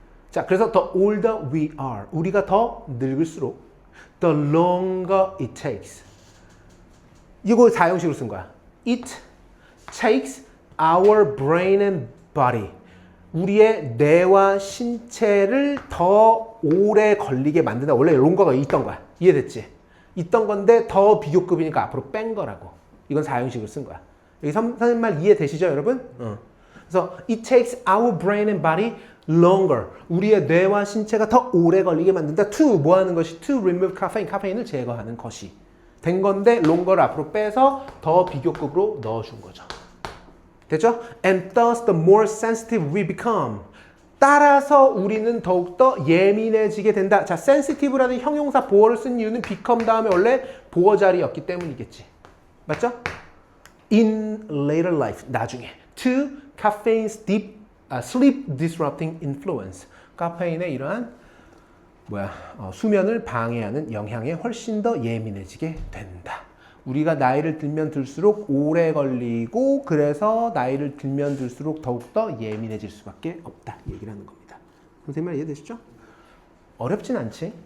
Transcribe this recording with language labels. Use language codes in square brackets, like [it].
[en] 자, 그래서 the older we are, [ko] 우리가 더 늙을수록 [en] the longer it takes. [ko] 이거 4형식으로 쓴 거야. [en] It takes our brain and body. [ko] 우리의 뇌와 신체를 더 오래 걸리게 만든다. 원래 롱거가 있던 거야. 이해됐지? 있던 건데 더 비교급이니까 앞으로 뺀 거라고. 이건 4형식으로 쓴 거야. 여기 선생님 말 이해되시죠, 여러분? [en] 그래서 it takes our brain and body longer. [ko] 우리의 뇌와 신체가 더 오래 걸리게 만든다. [en] to [ko] 뭐 하는 것이? [en] to remove caffeine. [ko] 카페인을 제거하는 것이 된 건데 longer를 앞으로 빼서 더 비교급으로 넣어준 거죠. 됐죠? [en] And thus the more sensitive we become. [ko] 따라서 우리는 더욱더 예민해지게 된다. 자, sensitive라는 형용사 보어를 쓴 이유는 become 다음에 원래 보어 자리였기 때문이겠지. 맞죠? [en] In later life, [ko] 나중에. [en] To caffeine's sleep disrupting influence. [ko] 카페인의 이러한 수면을 방해하는 영향에 훨씬 더 예민해지게 된다. 우리가 나이를 들면 들수록 오래 걸리고 그래서 나이를 들면 들수록 더욱더 예민해질 수밖에 없다. 이 얘기를 하는 겁니다. 선생님 말 이해되시죠? 어렵진 않지.